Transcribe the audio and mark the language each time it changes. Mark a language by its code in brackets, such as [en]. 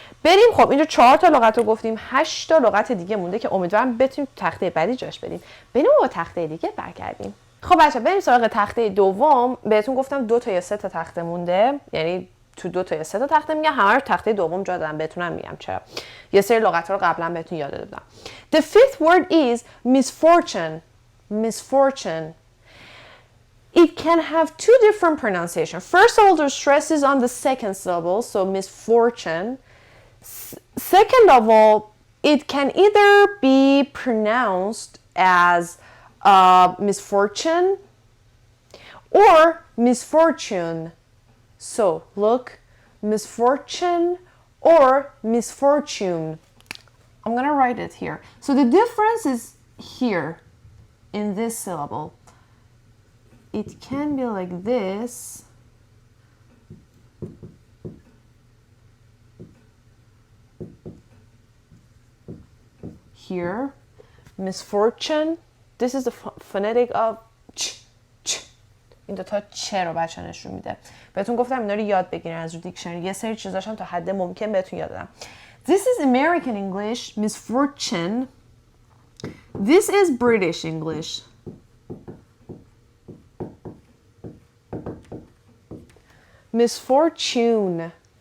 [fa] بریم خب اینجا 4 تا لغت رو گفتیم، 8 تا لغت دیگه مونده که امیدوارم بتونیم تخته بعدی جاش بدیم. بریم با تخته دیگه برگردیم. خب بچه بریم سراغ تخته دوم. بهتون گفتم 2 تا یا 3 تا تخته مونده، یعنی تو 2 تا یا 3 تا تخته میگم، همه رو تخته دوم جا دادم، بهتونم میگم چرا. یه سری لغت رو قبلا بهتون یاد دادم. [en] The fifth word is misfortune. Misfortune. It can have 2 different pronunciations. First of all, the stress is on the second syllable, so misfortune. Second of all, it can either be pronounced as misfortune or misfortune. So, look, misfortune or misfortune. I'm going to write it here. So the difference is here in this syllable. It can be like this. here. Misfortune. This is the phonetic of ch. [fa] این دوتا چه رو بچه نشون میده. بهتون گفتم اینا رو یاد بگیرین از رو دیکشنری. یه سری چیزاشم تا حد ممکن بهتون یاد دادم. [en] This is American English, misfortune. This is British English. Misfortune.